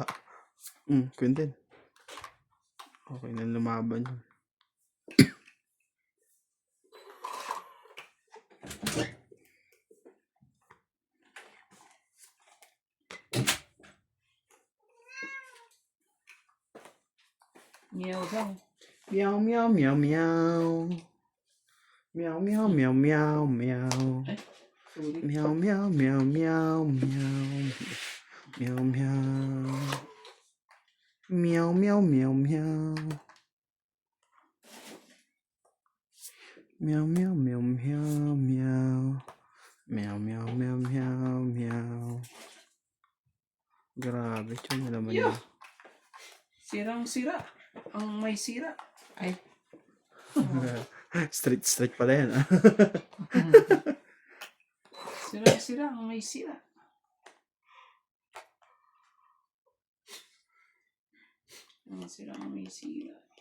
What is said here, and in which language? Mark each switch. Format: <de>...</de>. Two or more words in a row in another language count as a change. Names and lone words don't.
<tl>Quintin. Okay na lumaban yun. Meow daw. Meow, meow, meow, meow. Meow, meow, meow, meow, meow. Sorry. Meow, meow, meow, meow, meow. Meow, meow. Meow, meow, meow, meow. Meow, meow, meow, meow, meow. Meow, meow, meow, meow, meow. Grabe, tiyan na naman yun. Sirang-sira. Ang may sira. Ay, Straight pala yan. Sirang-sira. Ang may sira. Ang sira. Ang may sira.</tl>